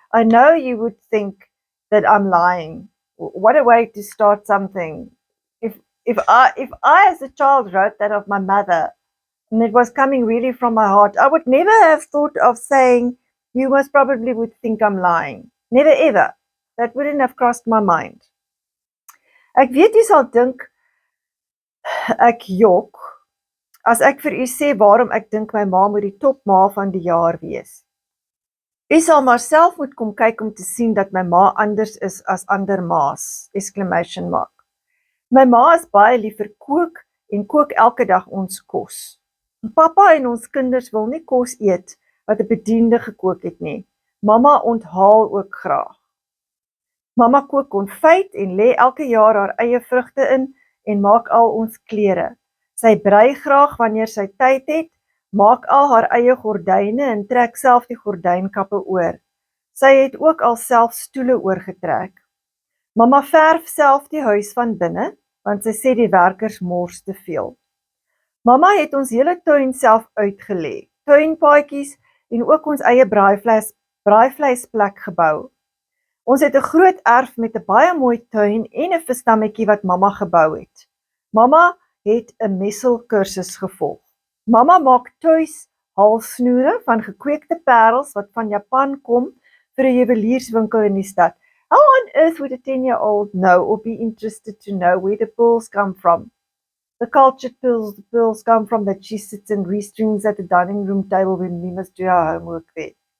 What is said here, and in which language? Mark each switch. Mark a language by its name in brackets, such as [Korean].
[English] I know you would think that I'm lying. What a way to start something. If I as a child wrote that of my mother and it was coming really from my heart, I would never have thought of saying you most probably would think I'm lying. Never ever. That wouldn't have crossed my mind. [Afrikaans] Ek weet jy sal dink ek jok as ek vir u sê waarom ek dink my ma moet die topma van die jaar wees. U sal maar self moet kom kyk om te sien dat my ma anders is as ander ma's! [English] Exclamation mark. [Afrikaans] My ma is baie lief vir kook en kook elke dag ons kos. Pappa en ons kinders wil nie kos eet wat 'n bediende gekook het nie. Mamma onthaal ook graag. Mamma kook konfyt en lê elke jaar haar eie vrugte in en maak al ons klere. Sy brei graag wanneer sy tyd het, maak al haar eie gordyne en trek self die gordynkappe oor. Sy het ook al self stoele oorgetrek. Mamma verf self die huis van binne, want sy sê die werkers mors te veel. Mamma het ons hele tuin self uitgelê, tuinpaadjies en ook ons eie braaivleisplek gebou. Ons het 'n groot erf met 'n baie mooi tuin en 'n visdammetjie wat mamma gebou het. Mamma het 'n messelkursus gevolg. Mamma maak tuis halsnoere van gekweekte parels wat van Japan kom vir 'n juwelierswinkel in die stad. [English] How on earth would a 10-year-old know or be interested to know where the pearls come from? The cultured pearls, the pearls come from that she sits and restrings at the dining room table when we must do our homework there.